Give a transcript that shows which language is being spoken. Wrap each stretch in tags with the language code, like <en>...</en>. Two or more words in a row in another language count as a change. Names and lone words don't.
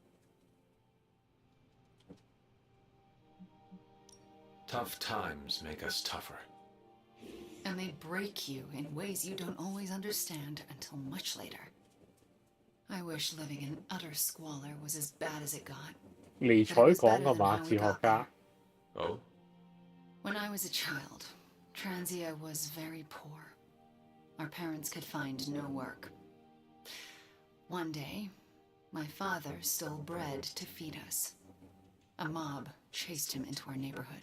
<en>Tough times make us tougher. And they break you in ways you don't always understand until much later. I wish living in utter squalor was as bad as it got.</en> <yue>尼采講㗎嘛，哲學家。</yue> <en>Oh? When I was a child, Transia was very poor. Our parents could find no work. One day, my father stole bread to feed us. A mob chased him into our neighborhood.</en>